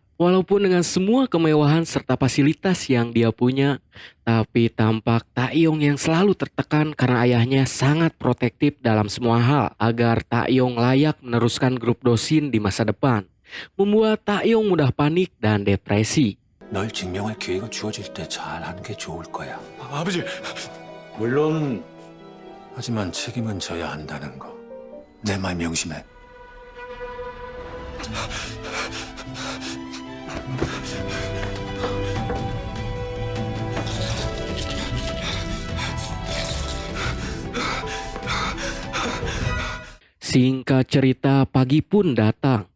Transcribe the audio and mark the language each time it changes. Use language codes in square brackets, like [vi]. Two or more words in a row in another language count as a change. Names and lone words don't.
[id] Walaupun dengan semua kemewahan serta fasilitas yang dia punya, tapi tampak Tae-yong yang selalu tertekan karena ayahnya sangat protektif dalam semua hal agar Tae-yong layak meneruskan grup Dosin di masa depan. Membuat Tae-yong mudah panik dan depresi. [ko] 널 증명할 기회가 주어질 때 잘하는 게 좋을 거야. 아버지, 물론 하지만 책임은 져야 한다는 거. 내 말 명심해. [id] Singkat cerita, pagi pun datang.